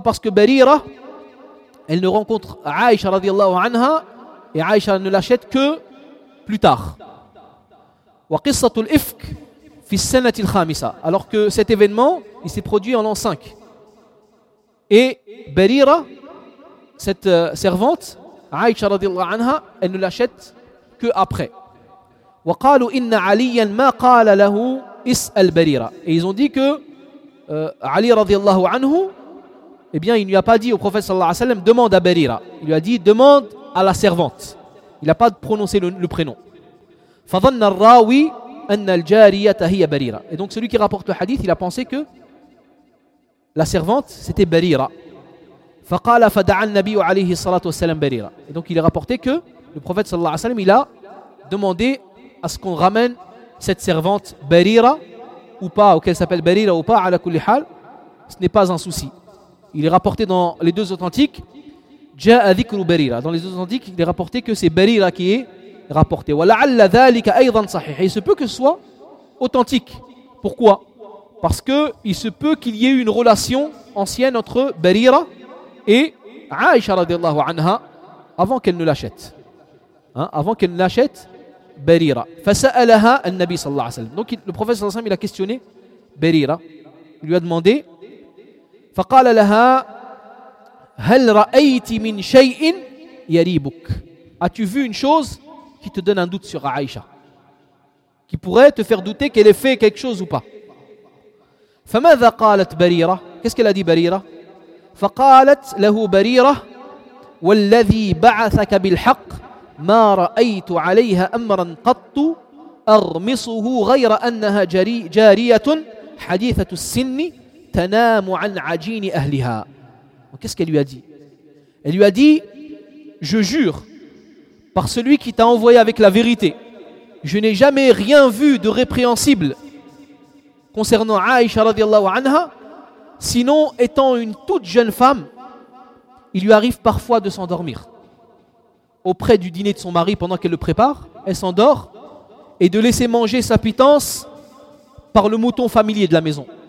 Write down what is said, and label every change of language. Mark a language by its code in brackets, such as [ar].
[fr] Parce que Barira, elle ne rencontre Aïcha radiallahu anha et Aïcha ne l'achète que plus tard. [ar] وَقِصَّةُ الْإِفْكِ فِي السَّنَةِ الْخَامِسَةِ. [fr] Alors que cet événement, il s'est produit en l'an 5. Et Barira, cette servante, Aïcha radiallahu anha, elle ne l'achète que après. [ar] وقالوا إن عليا ما قال له اسأل بريرة. [fr] Et ils ont dit que Ali رضي الله عنه, eh bien, il ne lui a pas dit au prophète صلى الله عليه وسلم, demande à Barira. Il lui a dit, demande à la servante. Il n'a pas prononcé le prénom. [ar] فظن الراوي أن الجارية هي بريرة. [fr] Et donc celui qui rapporte le hadith, il a pensé que la servante c'était Barira. [ar] فقال فدعا النبي عليه الصلاة والسلام بريرة. [fr] Et donc il a rapporté que le prophète صلى الله عليه وسلم, il a demandé à ce qu'on ramène cette servante Barira ou pas, ou qu'elle s'appelle Barira ou pas, à la kulli hal, ce n'est pas un souci. Il est rapporté dans les deux authentiques, jaa dhikru Barira. Dans les deux authentiques, il est rapporté que c'est Barira qui est rapporté. Wa la'alla dhalika aydan sahih. Il se peut que ce soit authentique. Pourquoi? Parce que il se peut qu'il y ait eu une relation ancienne entre Barira et Aïcha radiallahu anha avant qu'elle ne l'achète. Hein? Avant qu'elle ne l'achète Barira. Fasa'alaha an-nabi sallallahu alayhi wa sallam. Donc le prophète sallallahu alayhi wa sallam, il a questionné Barira. Il lui a demandé. [ar] Faqala laha hal ra'ayti min shay'in yaribuk. [fr] As-tu vu une chose qui te donne un doute sur Aïcha, qui pourrait te faire douter qu'elle ait fait quelque chose ou pas? Famadha qalat Barira? Qu'est-ce qu'elle a dit Barira? [ar] Faqalat lahu Barira walladhi ba'athaka bil haqq ما رأيت عليها أمرا قط أرمصه غير أنها جارية حديثة السن تنام عن عجين أهلها. [fr] Qu'est-ce qu'elle lui a dit? Elle lui a dit, je jure par celui qui t'a envoyé avec la vérité, je n'ai jamais rien vu de répréhensible concernant Aïcha radiallahu anha, sinon étant une toute jeune femme, il lui arrive parfois de s'endormir auprès du dîner de son mari pendant qu'elle le prépare, elle s'endort, et de laisser manger sa pitance par le mouton familier de la maison.